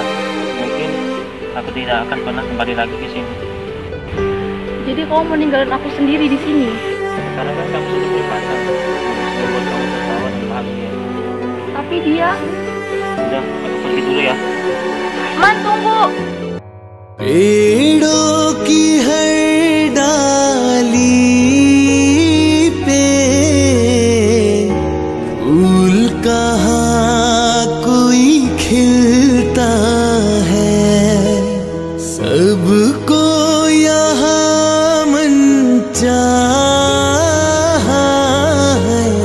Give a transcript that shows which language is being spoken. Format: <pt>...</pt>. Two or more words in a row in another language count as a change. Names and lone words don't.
<id>Mungkin aku tidak akan pernah kembali lagi ke sini. Jadi kamu mau ninggalin aku sendiri di sini? Karena kan kamu sudah punya pacar. Membuat kamu tertawa dan bahagia. Tapi dia... Udah, aku pergi dulu ya. Man, tunggu!</id> <hi>पेड़ों की हर डाली पे फूल कहाँ कोई खिलता है। सबको यहाँ मन चाहा है।</hi>